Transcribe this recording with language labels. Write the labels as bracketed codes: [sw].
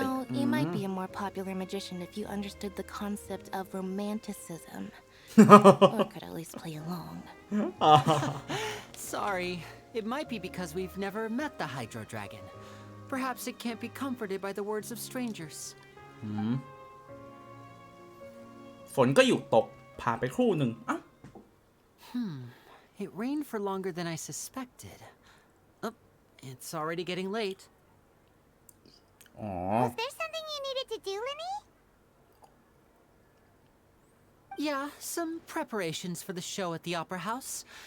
[en] know, you might be a more popular magician if you understood the concept of romanticism. Or could at least play along. Sorry, it might be because we've never met the Hydro Dragon. Perhaps it can't be comforted by the words of strangers. [th] ฝนก็หยุดตกผ่านไปครู่หนึ่งอ้าว [en] It rained for longer than I suspected. Oh, it's already getting late. อ๋อ Was there something you needed to do, Linny? Yeah, some preparations for the show at the Opera House.